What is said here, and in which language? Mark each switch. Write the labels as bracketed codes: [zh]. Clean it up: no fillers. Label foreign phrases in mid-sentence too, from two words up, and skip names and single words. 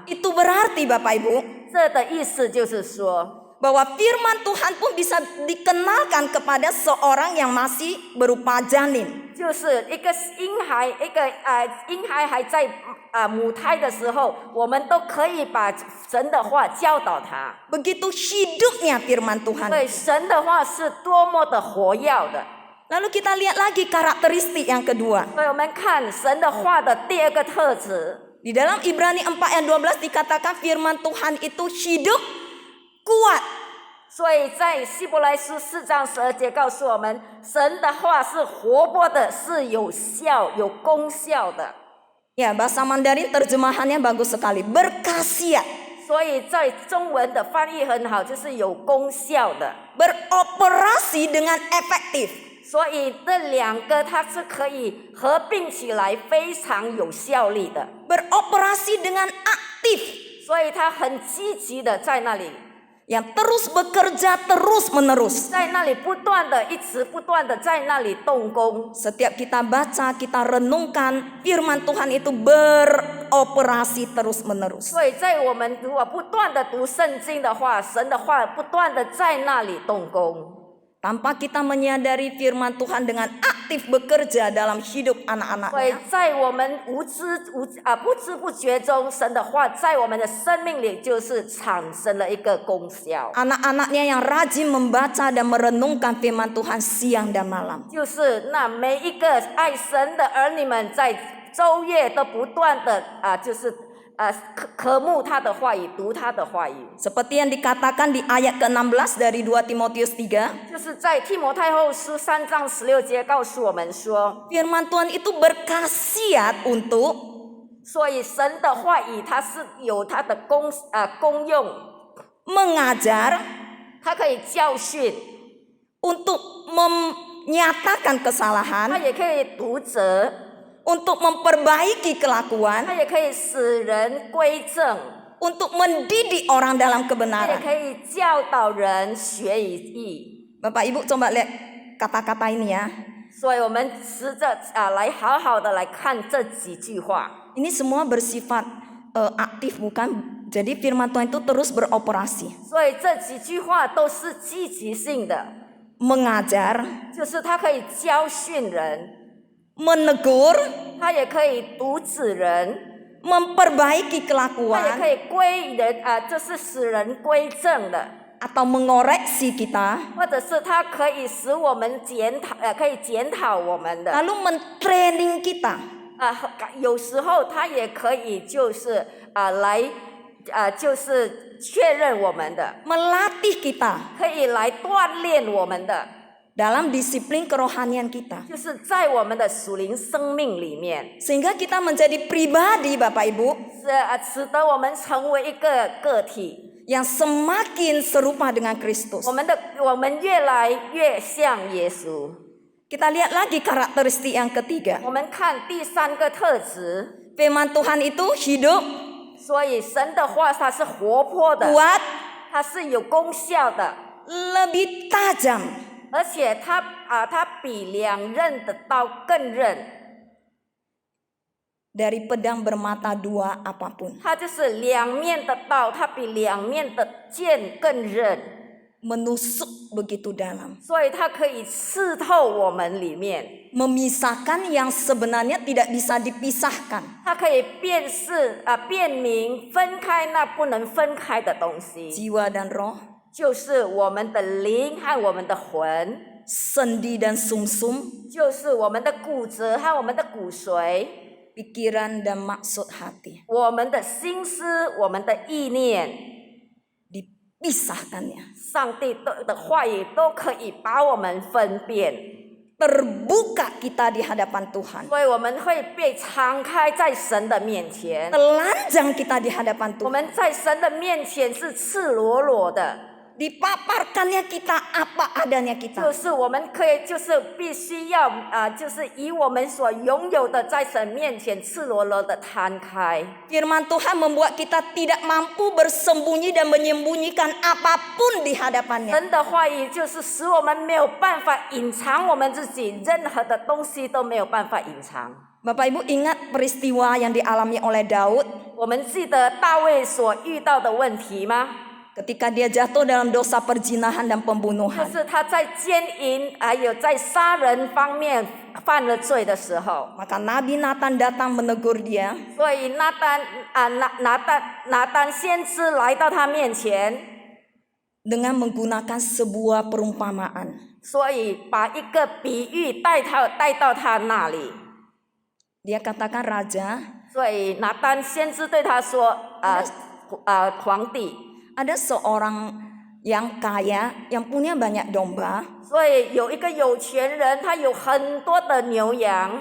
[id] Itu berarti Bapak Ibu [zh] 这的意思就是说， [id] bahwa firman Tuhan pun bisa dikenalkan kepada seorang yang masih berupa janin. [zh] 就是一个婴孩，婴孩还在母胎的时候，我们都可以把神的话教导他。 [id] Begitu hidupnya firman Tuhan. [zh] 所以神的话是多么的活跃的。 [id] Lalu kita lihat lagi karakteristik yang kedua. [zh] 所以我们看神的话的第二个特质， [id] Di dalam Ibrani 4 ayat 12 dikatakan firman Tuhan itu hidup, kuat. [zh] 所以在希伯来书4章12节告诉我们，神的话是活泼的，是有效、有功效的。 [id] Ya, bahasa Mandarin terjemahannya bagus sekali. Berkhasiat, [zh] 所以在中文的翻译很好，就是有功效的。 [id] beroperasi dengan efektif. [zh] 所以这两个它是可以合并起来，非常有效力的。 [id] Beroperasi dengan aktif. [zh] 所以它很积极的在那里， [id] Yang terus bekerja terus menerus. [zh] 在那里不断的，一直不断的在那里动工。 [id] Setiap kita baca, kita renungkan, firman Tuhan itu beroperasi terus menerus. [zh] 所以在我们如果不断的读圣经的话，神的话不断的在那里动工。 [id] Tanpa kita menyadari firman Tuhan dengan aktif bekerja dalam hidup [zh] 所以 [id] anak-anaknya. [zh] 在我们不知不觉中，神的话在我们的生命里就是产生了一个功效， [id] Anak-anaknya yang rajin membaca dan merenungkan firman Tuhan siang dan malam. [zh] 就是那每一个爱神的儿女们在周夜都不断的渴慕他的话语，读他的话语。 [id] Seperti yang dikatakan di ayat ke-16 dari 2 Timotius 3. [zh] 就是在提摩太后书3章16节告诉我们说， [id] Firman Tuhan itu berkhasiat untuk [zh] 所以神的话语它是有它的功用， [id] mengajar, [zh] 它可以教训， [id] untuk menyatakan [zh] 它 [id] kesalahan, [zh] 也可以督责， [id] untuk memperbaiki [zh] 它 [id] kelakuan, [zh] 也可以使人归正， [id] untuk mendidik orang dalam [zh] 它也 [id] kebenaran. [zh] 可以教导人学以义。 [id] Bapak Ibu coba lihat kata-kata ini ya. [zh] 所以我们试着来好好的来看这几句话。 [id] Ini semua bersifat aktif bukan? Jadi firman Tuhan itu terus beroperasi. [zh] 所以这几句话都是积极性的， [id] Mengajar, [zh] 就是它可以教训人， [id] menegur, [zh] 它也可以督止人， [id] memperbaiki [zh] 它也 [id] kelakuan, [zh] 可以归人就是使人归正的， [id] atau mengoreksi kita, [zh] 或者是他可以使我们可以检讨我们的。 [id] lalu mentraining kita. [zh] 有时候他也可以就是就是确认我们的， [id] melatih kita [zh] 可以来锻炼我们的， [id] dalam disiplin kerohanian kita. [zh] 就是在我们的属灵生命里面， [id] Sehingga kita menjadi pribadi Bapak Ibu [zh] 使得我们成为一个个体， [id] yang semakin serupa dengan Kristus. [zh] 我们越来越像耶稣。 [id] Kita lihat lagi karakteristik yang ketiga. [zh] 我们看第三个特质， [id] Firman Tuhan itu hidup, [zh] 所以神的话它是活泼的， [id] kuat, [zh] 它是有功效的， [id] lebih tajam [zh] 而且它比两刃的刀更刃， [id] dari pedang bermata dua apapun. [zh] 它就是两面的刀，它比两面的剑更刃。 [id] Menusuk begitu dalam. [zh] 所以它可以刺透我们里面， [id] Memisahkan yang sebenarnya tidak bisa dipisahkan. [zh] 它可以辨明分开那不能分开的东西， [id] Jiwa dan roh, [zh] 就是我们的灵和我们的魂， [id] sendi dan sumsum, [zh] 就是我们的骨折和我们的骨髓， [id] pikiran dan maksud hati. [zh] 我们的心思，我们的意念， [id] Dipisahkannya. [zh] 上帝的话语都可以把我们分辨， [id] Terbuka kita di hadapan Tuhan. [zh] 所以我们会被敞开在神的面前。 [id] Telanjang kita di hadapan [zh] 我 [id] Tuhan. [zh] 们在神的面前是赤裸裸的， [id] Dipaparkannya kita apa adanya [zh] 就 [id] kita. [zh] 是我们可以，就是必须要就是以我们所拥有的，在神面前赤裸裸的摊开。 [id] Firman Tuhan membuat kita tidak mampu bersembunyi dan menyembunyikan apapun di hadapannya. [zh] 神的话语就是使我们没有办法隐藏我们自己，任何的东西都没有办法隐藏。 [id] Bapak Ibu ingat peristiwa yang dialami oleh Daud [zh] 我们记得大卫所遇到的问题吗？ [id] ketika dia jatuh dalam dosa perzinahan dan [zh] 就 [id] pembunuhan. [zh] 是他在奸淫还有在杀人方面犯了罪的时候。 [id] Maka Nabi Nathan datang menegur dia. [zh] 所以拿单先知来到他面前， [id] dengan menggunakan sebuah perumpamaan. [zh] 所以把一个比喻带到他那里。 [id] Dia katakan raja, [zh] 所以拿单先知对他说：“皇帝， [id] ada seorang yang kaya yang punya banyak domba. [zh] 所以有一个有钱人，他有很多的牛羊。